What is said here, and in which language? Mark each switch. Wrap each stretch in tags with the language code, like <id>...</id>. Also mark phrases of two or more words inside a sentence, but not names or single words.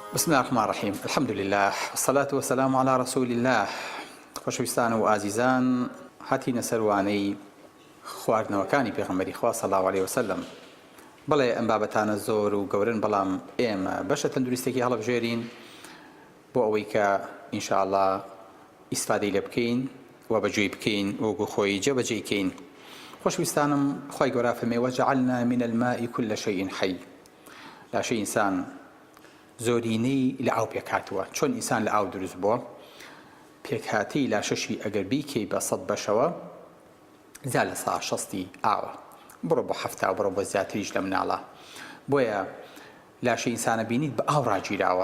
<ar>بسم الله الرحمن الرحيم. الحمد لله والصلاة والسلام على رسول الله.</ar> <ckb>خۆشەویستان و ئازیزان، هاتینە سەروانەی خواردنەوەکانی پێغەمبەری خوا</ckb> <ar>صلی الله علیه وسلم.</ar> <ckb>بەڵێ ئەم بابەتانە زۆر و گەورن، بەڵام ئێمە بەشە تەندروستێکی هەڵبژێرین بۆ ئەوەی کە ئینشاءالله ئیسفادەی لێ بکەین و بەجێی بکەین وەکو خۆی جێبەجێکەین. خۆشەویستانم، خی گەورە فەرمێ</ckb> <ar>وەجعلنا من الماء كل شيء حي.</ar> <ckb>لاشەی ئینسان زۆرینەی لە ئاو پێکهاتووە، چۆن ئینسان لە ئاو دروست بووە. پێکهاتی لاشەشی ئەگەر بیکەی بە 100 بەشەوە زا لە 160 ئاوە، بڕۆ بۆ 70 بڕۆ بۆ زیاتریش لە مناڵە. بۆیە لاشە ئینسانە بینیت بە ئاو ڕاگیراوە.</ckb>